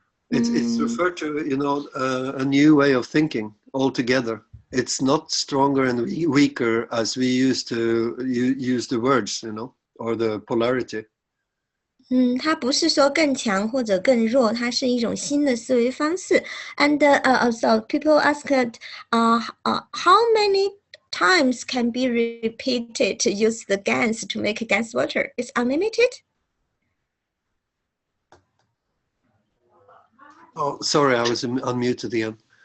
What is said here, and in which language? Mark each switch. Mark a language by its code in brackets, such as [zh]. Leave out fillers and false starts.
[en] it's referred to, you know, a new way of thinking altogether. It's not stronger and weaker as we used to use the words, you know, or the polarity. [zh] 它不是说更强或者更弱，它是一种新的思维方式。 [en] And so people asked, how many times can be repeated to use the gas to make gas water? It's unlimited? Oh, sorry, I was unmuted again.